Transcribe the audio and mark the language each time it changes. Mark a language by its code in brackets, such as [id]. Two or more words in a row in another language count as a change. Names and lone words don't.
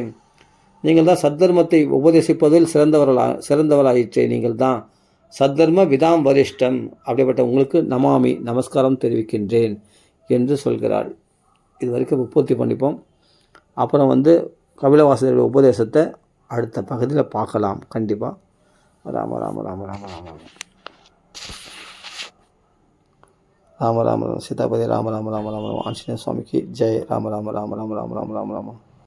[ta] நீங்கள் தான் சத்தர்மத்தை உபதேசிப்பதில் சிறந்தவராயிற்றே. நீங்கள் தான் [sa] सद्धर्म विदां वरिष्ठम्. [ta] அப்படிப்பட்ட உங்களுக்கு நமாமி நமஸ்காரம் தெரிவிக்கின்றேன் என்று சொல்கிறாள். இது வரைக்கும் உற்பத்தி பண்ணிப்போம். அப்புறம் கபிலவாசுதேவருடைய உபதேசத்தை அடுத்த பகுதியில் பார்க்கலாம் கண்டிப்பாக. ராம ராம ராம ராம ராம ராம ராம ராம ராம சீதாபதி ராம ராம ராம ராம ராம ஆஞ்சநேய சுவாமிக்கு ஜெய் ராம ராம ராம ராம ராம ராம ராம ராம